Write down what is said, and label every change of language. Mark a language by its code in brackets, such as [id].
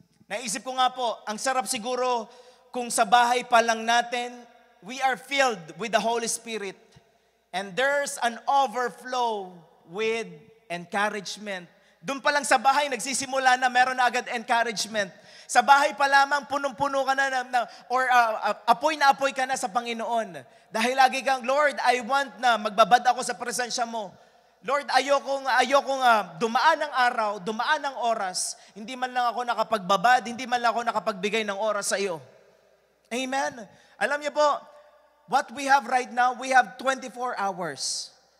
[tl] Naisip ko nga po, ang sarap siguro kung sa bahay pa lang natin, [en] we are filled with the Holy Spirit. And there's an overflow with encouragement. [tl] Doon pa lang sa bahay, nagsisimula na meron na agad encouragement. Sa bahay pa lamang, punong-puno ka na, apoy na apoy ka na sa Panginoon. Dahil lagi kang, Lord, I want na magbabad ako sa presensya mo. Lord, ayokong dumaan ng araw, dumaan ng oras, hindi man lang ako nakapagbabad, hindi man lang ako nakapagbigay ng oras sa iyo. Amen? Alam niyo po, [en] what we have right now, we have 24 hours.